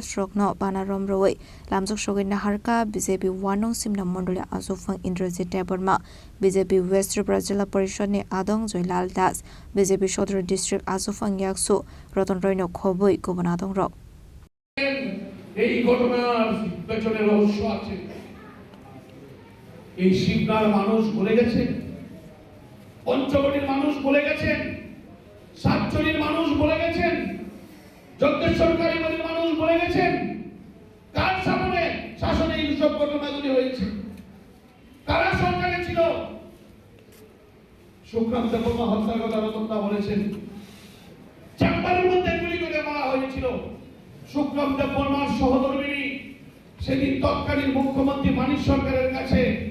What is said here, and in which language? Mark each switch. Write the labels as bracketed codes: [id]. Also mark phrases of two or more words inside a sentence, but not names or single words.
[trp] stroke no Bana Romrowe Lamzok Shogin Naharka BJP Wanong Simna Mondolia Azofang Indrajit Taborma BJP West Tripura Parishad ni Adong Joylal Das BJP Shodhra District Azofang Yaksu Roton Roy no Khoboi Gobonadong Ro [bn] এই ঘটনার পেছনে রহস্য আছে এই শিবনার মানুষ বলে গেছেন পঞ্চবটির মানুষ বলে গেছেন সাতচল্লির মানুষ বলে গেছেন যজ্ঞেশ্বরকারী বাড়ির মানুষ বলে গেছেন কার সামনে শাসনে এই সব ঘটনাগুলি হয়েছে কারা সরকারে ছিল সুক্রান্ত দেববর্মা হত্যার কথা রতনদা বলেছেন চেম্বারের মধ্যে গুলি করে মারা হয়েছিল সুক্রান্ত দেববর্মার সহধর্মিণী সেদিন তৎকালীন মুখ্যমন্ত্রী মানিক সরকারের কাছে